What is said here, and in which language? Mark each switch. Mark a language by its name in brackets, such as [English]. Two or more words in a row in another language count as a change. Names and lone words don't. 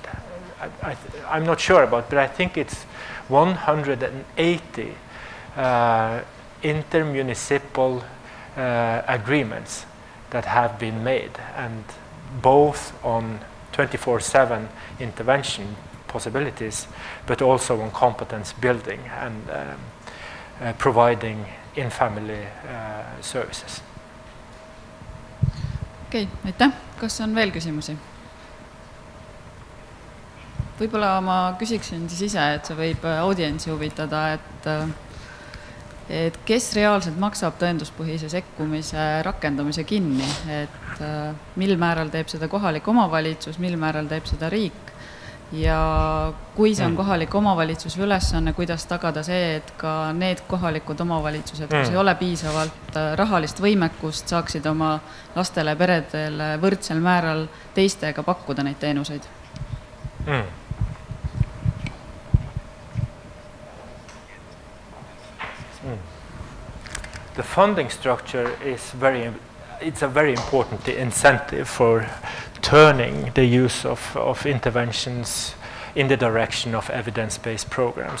[English] I'm not sure about, but I think it's 180 intermunicipal agreements that have been made, and both on 24/7 intervention possibilities, but also on competence building and providing in-family services. [Estonian] Okei, aitäh. Kas on veel küsimusi? Võib-olla ma küsiksin siis ise, et see võib audientsi huvitada, et kes reaalselt maksab tõenduspõhise sekkumise rakendamise kinni, et mil määral teeb seda kohalik omavalitsus, mil määral teeb seda riik, ja kui see on kohalik omavalitsuse ülesanne, kuidas tagada see, et ka need kohalikud omavalitsused, kus ei ole piisavalt rahalist võimekust, saaksid oma lastele, peredele võrdsel määral teistega pakkuda neid teenuseid? [English] The funding structure is it's a very important incentive for turning the use of interventions in the direction of evidence-based programs.